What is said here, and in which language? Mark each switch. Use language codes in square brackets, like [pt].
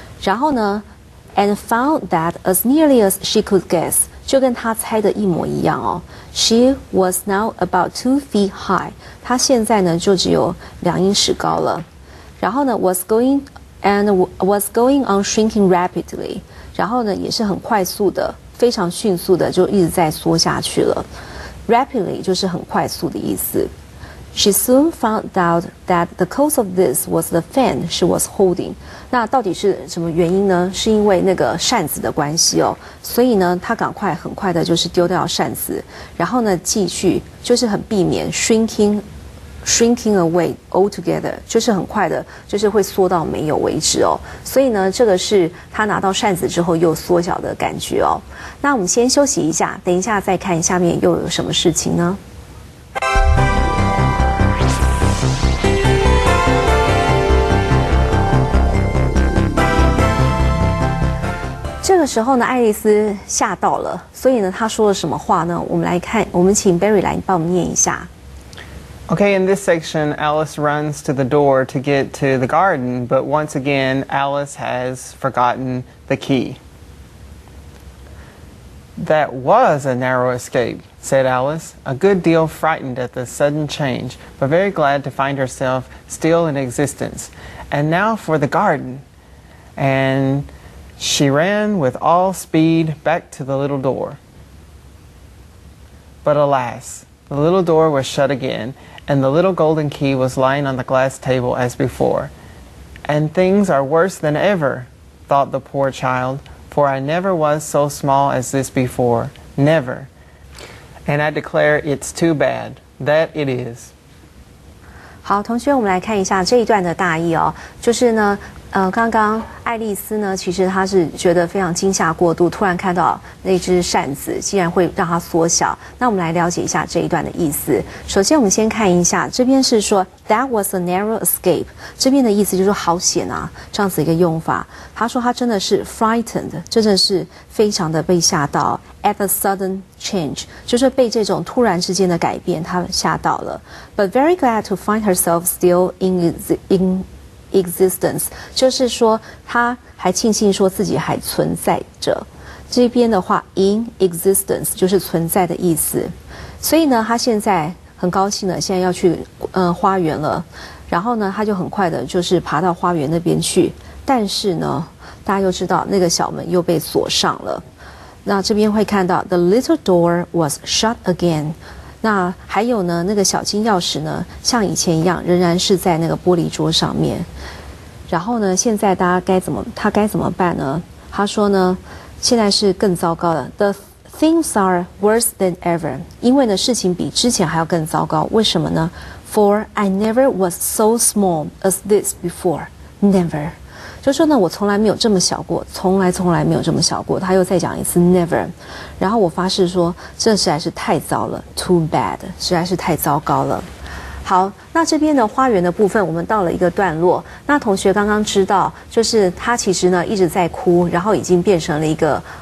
[zh] 然后呢 [en] ，and found that as nearly as she could guess， [zh] 就跟他猜的一模一样哦。 [en] She was now about 2 feet high， [zh] 她现在呢就只有2英尺高了。然后呢 [en] was going on shrinking rapidly， [zh] 然后呢也是很快速的，非常迅速的就一直在缩下去了。 Rapidly 就是很快速的意思。 [en] She soon found out that the cause of this was the fan she was holding。 [zh] 那到底是什么原因呢？是因为那个扇子的关系哦。所以呢，她很快的就是丢掉扇子，然后呢继续就是很避免 [en] shrinking away altogether， [zh] 就是很快的，就是会缩到没有为止哦。所以呢，这个是他拿到扇子之后又缩小的感觉哦。那我们先休息一下，等一下再看下面又有什么事情呢？这个时候呢，爱丽丝吓到了，所以呢，她说了什么话呢？我们来看，我们请 Barry 来帮我们念一下。 [en] Okay, in this section, Alice runs to the door to get to the garden, but once again, Alice has forgotten the key. That was a narrow escape, said Alice, a good deal frightened at the sudden change, but very glad to find herself still in existence. And now for the garden. And she ran with all speed back to the little door. But alas, the little door was shut again, and the little golden key was lying on the glass table as before. And things are worse than ever, thought the poor child, for I never was so small as this before, never. And I declare it's too bad, that it is. [zh] 好，同学，我们来看一下这一段的大意哦，就是呢，刚刚爱丽丝呢，其实她是觉得非常惊吓过度，突然看到那只扇子竟然会让它缩小。那我们来了解一下这一段的意思。首先，我们先看一下，这边是说 [en] That was a narrow escape， [zh] 这边的意思就是说好险啊，这样子一个用法。他说他真的是 frightened， 真的是非常的被吓到。 [en] At the sudden change， [zh] 就是被这种突然之间的改变，他吓到了。 [en] But very glad to find herself still in existence， [zh] 就是说他还庆幸说自己还存在着。这边的话 [en] in existence [zh] 就是存在的意思。所以呢，他现在很高兴的，现在要去花园了。然后呢，他就很快的就是爬到花园那边去。但是呢，大家又知道那个小门又被锁上了。那这边会看到 [en] the little door was shut again。 [zh] 那还有呢，那个小金钥匙呢，像以前一样，仍然是在那个玻璃桌上面。然后呢，现在他该怎么办呢？他说呢，现在是更糟糕的。 [en] The things are worse than ever。 [zh] 因为呢，事情比之前还要更糟糕。为什么呢 [en] ？For I never was so small as this before. Never。 [zh] 就说呢，我从来没有这么小过，从来没有这么小过。他又再讲一次 never， 然后我发誓说，这实在是太糟了 ， [en] too bad， [zh] 实在是太糟糕了。好，那这边的花园的部分，我们到了一个段落。那同学刚刚知道，就是他其实呢一直在哭，然后已经变成了一个。